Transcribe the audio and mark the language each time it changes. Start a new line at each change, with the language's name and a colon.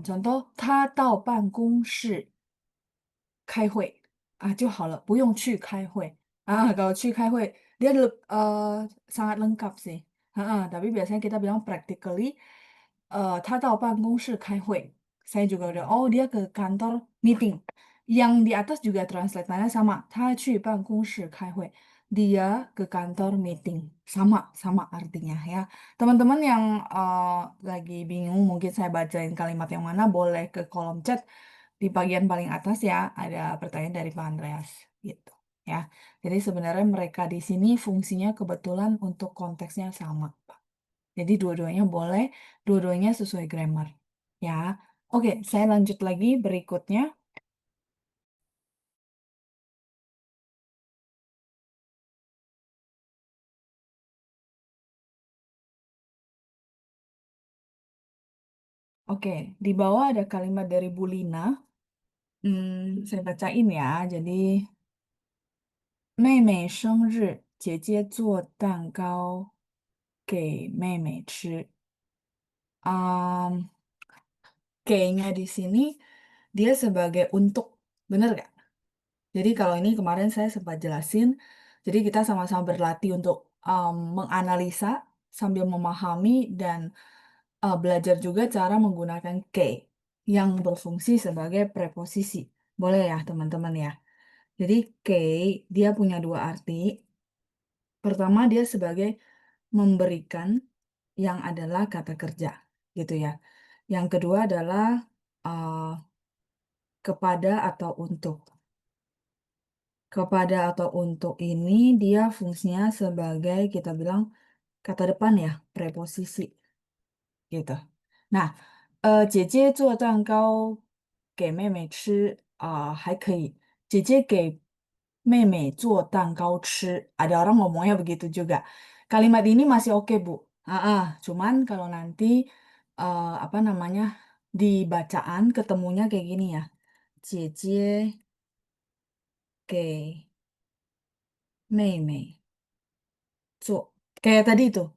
Chinese: Contoh, 他到办公室开会就好了，不用去开会。
Indonesian: Kalau
Chinese: 去开会,
Indonesian: dia sangat lengkap sih. Tapi biasanya kita bilang practically,
Chinese: 他到办公室开会.
Indonesian: Saya juga udah, oh dia ke kantor meeting. Yang di atas juga translatannya sama.
Chinese: 他去办公室开会.
Indonesian: Dia ke kantor meeting. Sama artinya ya. Teman-teman yang lagi bingung, mungkin saya bacain kalimat yang mana, boleh ke kolom chat di bagian paling atas ya. Ada pertanyaan dari Pak Andreas gitu ya. Jadi sebenarnya mereka di sini fungsinya kebetulan untuk konteksnya sama, Pak. Jadi dua-duanya boleh, dua-duanya sesuai grammar ya. Oke, saya lanjut lagi berikutnya. Oke, di bawah ada kalimat dari Bu Lina. Saya bacain ya.
Chinese: Jadi, 妹妹生日，姐姐做蛋糕给妹妹吃。
Indonesian: Um, Kayaknya di sini dia sebagai untuk, bener gak? Jadi kalau ini kemarin saya sempat jelasin, jadi kita sama-sama berlatih untuk menganalisa sambil memahami dan belajar juga cara menggunakan K yang berfungsi sebagai preposisi. Boleh ya teman-teman ya. Jadi K dia punya dua arti. Pertama dia sebagai memberikan yang adalah kata kerja gitu ya. Yang kedua adalah uh, kepada atau untuk. Kepada atau untuk ini dia fungsinya sebagai kita bilang kata depan ya, preposisi gitu.
Chinese: Nah, 姐姐做蛋糕给妹妹吃还可以. 姐姐给妹妹做蛋糕吃.
Indonesian: Ada orang ngomongnya begitu juga. Kalimat ini masih oke, Bu. Cuman kalau nanti apa namanya di bacaan ketemunya kayak gini ya.
Chinese: 姐姐给妹妹做.
Indonesian: Kayak tadi itu.